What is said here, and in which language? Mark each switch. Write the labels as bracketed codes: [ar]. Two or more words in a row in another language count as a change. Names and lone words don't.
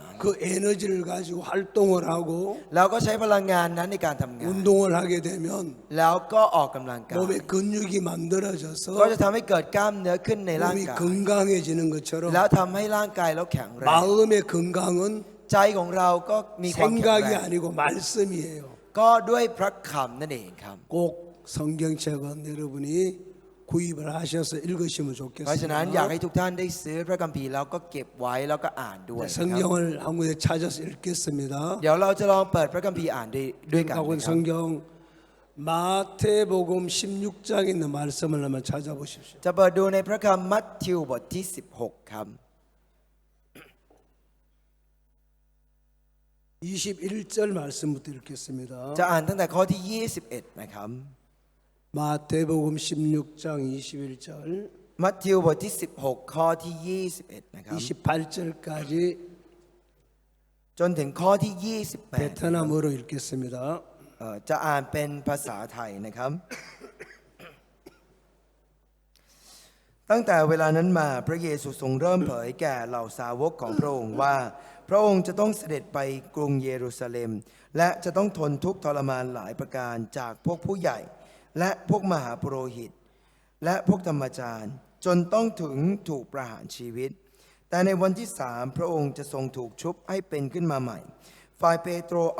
[ko] 그 에너지를 가지고 활동을 하고 [th] แล้วก็ใช้พลังงานนั้นในการทำงาน [ko] 운동을 하게 되면 [th] แล้วก็ออกกำลังกาย [ko] 몸에 근육이 [th] ก็ [ko] 만들어져서 [th] จะทำให้เกิดกล้ามเนื้อขึ้นในร่าง [ko] 몸이 [th] กาย [ko] 건강해지는 것처럼 [th] แล้วทำให้ร่างกายเราแข็งแรง [ko] 마음의 건강은 [th] ใจของเราก็มีความแข็งแร [ko] 생각이 [th] ง [ko] 아니고 말씀이에요. [th] ก็ด้วยพระคำนั่นเองครับ [ko] 꼭 성경책은 여러분이 구입을 하셔서 읽으시면 [th] เพราะฉะนั้นอยากให้ [ko] 좋겠습니다. [th] ทุกท่านได้ซื้อพระคัมภีร์แล้วก็เก็บไว้แล้วก็อ่านด้วยนะครับ [ko] 성경을 한 군데 찾아서 읽겠습니다. [th] เดี๋ยวเราจะลองเปิดพระคัมภีร์อ่านด้วยกัน [ko] 가고 [th] นะครับ [ko] 성경 마태복음 16장에 있는 말씀을 한번 찾아보십시오. [th] จะเปิดดูในพระคัมภีร์มัทธิวบทที่16ครับ [ko] 21절 말씀부터 읽겠습니다. [th] จะอ่านตั้งแต่ข้อที่21นะครับ [ko] 마태복음 16장 21절 [th] มัทธิวบทที่16ข้อที่21นะครับ [ko] 28절까지 [th] จนถึงข้อที่28 [ko] 베트남어로 읽겠습니다. [th] จะอ่านเป็นภาษาไทยนะครับ ตั้งแต่เวลานั้นมาพระเยซูทรงเริ่มเผยแก่เหล่าสาวกของพระองค์ว่าพระองค์จะต้องเสด็จไปกรุงเยรูซาเล็มและจะต้องทนทุกข์ทรมานหลายประการจากพวกผู้ใหญ่และพวกมหาปุโรหิตและพวกธรรมจารย์จนต้องถึงถูกประหารชีวิตแต่ในวันที่3พระองค์จะทรงถูกชุบให้เป็นขึ้นมาใหม่ฝ่ายเปโตรเอา